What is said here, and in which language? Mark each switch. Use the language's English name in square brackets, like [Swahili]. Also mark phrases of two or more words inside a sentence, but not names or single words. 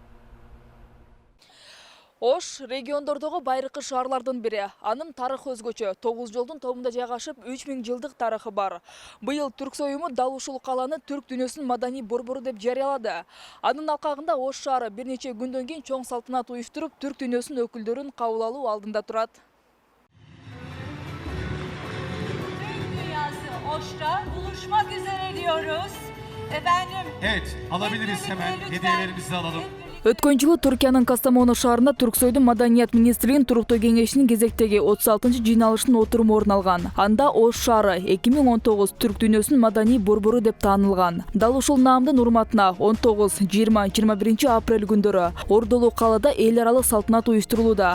[Kyrgyz] Ош региондордогу байыркы шаарлардын бири. Анын тарыхы өзгөчө. 9 жолдун тобунда жайгашып 3000 жылдык тарыхы бар. Быйыл Түрксой уюму дал ушул каланы түрк дүйнөсүнүн маданий борбору деп жарыялады. Анын алкагында Ош шаары бир нече күндөн кийин чоң салтанат уюштуруп, түрк дүйнөсүнүн өкүлдөрүн кабыл алуу алдында турат. [Turkish] Türk dünyası Oş'ta buluşmak üzere diyoruz. Efendim. Evet, alabiliriz hemen. Hediyelerimizi alalım. [Kyrgyz] Өткөн жылы Түркиянын Кастамону шаарында Түрксойдун маданият министрлигинин туруктуу кеңешинин кезектеги 36-жыйналышынын отуруму орун алган. Анда Ош шаары 2019 түрк дүйнөсүнүн маданий борбору деп таанылган. Дал ушул наамдын урматына 19, 20, 21 апрель күндөрү Ордолуу калаада эл аралык салтанат уюштурулууда.